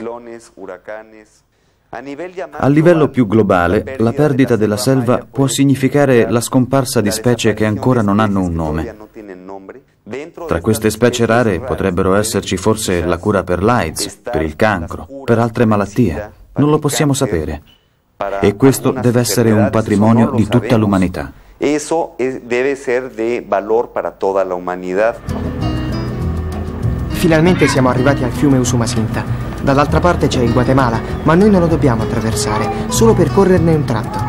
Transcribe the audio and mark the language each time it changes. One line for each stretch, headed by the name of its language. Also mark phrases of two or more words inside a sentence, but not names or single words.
Italian: A livello più globale, la perdita della selva può significare la scomparsa di specie che ancora non hanno un nome. Tra queste specie rare potrebbero esserci forse la cura per l'AIDS, per il cancro, per altre malattie. Non lo possiamo sapere. E questo deve essere un patrimonio di tutta l'umanità.
Spanish: Eso debe ser de valor para toda la humanidad.
Italian: Finalmente siamo arrivati al fiume Usumacinta. Dall'altra parte c'è il Guatemala, ma noi non lo dobbiamo attraversare, solo per correrne un tratto.